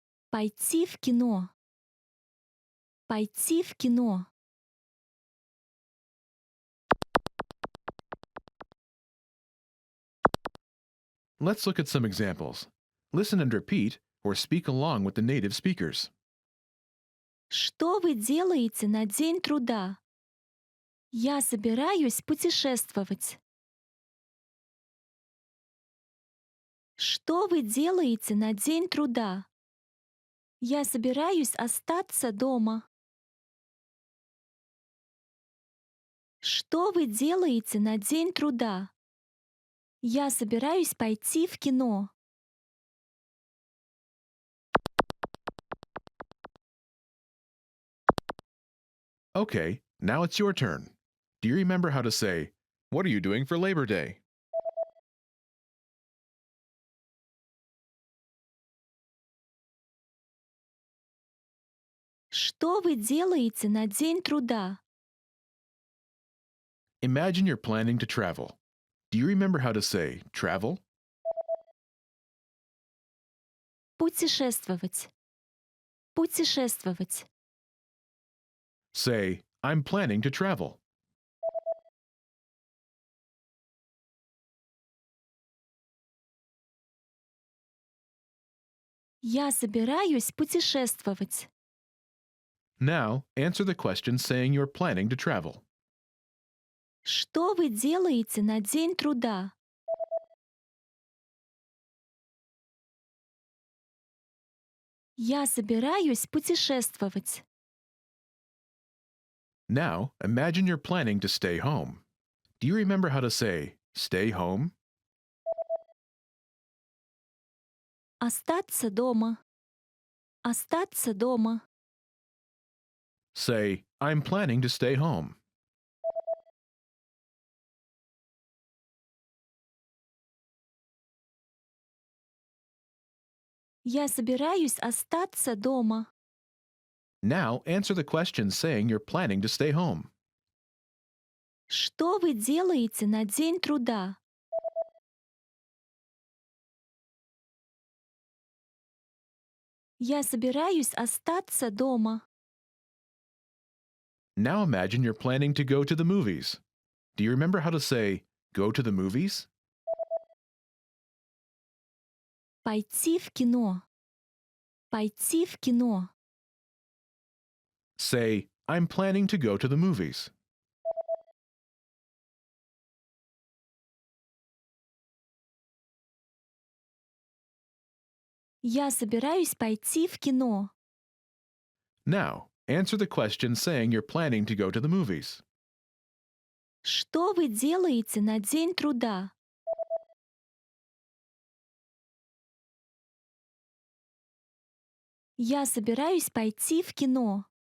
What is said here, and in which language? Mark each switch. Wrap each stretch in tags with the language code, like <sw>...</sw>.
<ru>Пойти в кино. Пойти в кино.</ru> <en>Let's look at some examples. Listen and repeat or speak along with the native speakers.</en> <ru>Что вы делаете на День труда? Я собираюсь путешествовать. Что вы делаете на День труда? Я собираюсь остаться дома. Что вы делаете на День труда? Я собираюсь пойти в кино.</ru> <en>Okay, now it's your turn. Do you remember how to say, what are you doing for Labor Day?</en> <ru>Что вы делаете на День труда?</ru> <en>Imagine you're planning to travel. Do you remember how to say travel?</en> <ru>Путешествовать. Путешествовать.</ru> <en>Say, I'm planning to travel.</en> <ru>Я собираюсь путешествовать.</ru> <en>Now, answer the question saying you're planning to travel.</en> <ru>Что вы делаете на День труда? Я собираюсь путешествовать.</ru> <en>Now, imagine you're planning to stay home. Do you remember how to say stay home?</en> <ru>Остаться дома. Остаться дома.</ru> <en>Say, I'm planning to stay home.</en> <ru>Я собираюсь остаться дома.</ru> <en>Now, answer the question saying you're planning to stay home.</en> <ru>Что вы делаете на День труда? Я собираюсь остаться дома.</ru> <en>Now imagine you're planning to go to the movies. Do you remember how to say go to the movies?</en> <ru>Пойти в кино. Пойти в кино.</ru> <en>Say, I'm planning to go to the movies.</en> <ru>Я собираюсь пойти в кино.</ru> <en>Now, answer the question saying you're planning to go to the movies.</en> <ru>Что вы делаете на День труда? Я собираюсь пойти в кино.</ru>